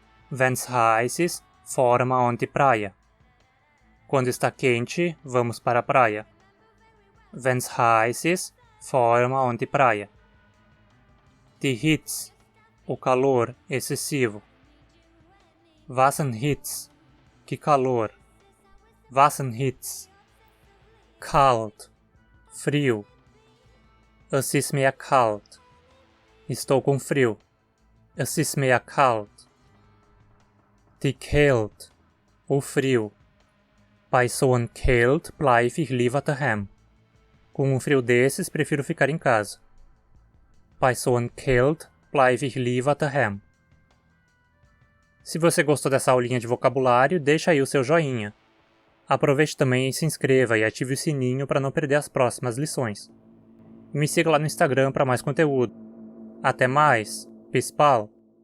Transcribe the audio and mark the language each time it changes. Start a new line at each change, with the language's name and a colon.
German: Wenn's heiß ist, fahren wir an die Praia.
Portuguese: Quando está quente, vamos para a praia.
German: Wenn's heiß ist, fahren wir an die Praia. Die Hitze.
Portuguese: O calor excessivo.
German: Wassenhitze.
Portuguese: Que calor. Wassenhitze.
German: Kalt.
Portuguese: Frio.
German: Es ist mir kalt.
Portuguese: Estou com frio.
German: Es ist mir kalt. Die Kälte.
Portuguese: O frio.
German: Bei so einem Kälte bleibe ich lieber daheim.
Portuguese: Com um frio desses, prefiro ficar em casa.
German: Bei so einem Kälte bleibe ich lieber daheim.
Portuguese: Se você gostou dessa aulinha de vocabulário, deixa aí o seu joinha. Aproveite também e se inscreva e ative o sininho para não perder as próximas lições. Me siga lá no Instagram para mais conteúdo. Até mais!
German: Bis bald!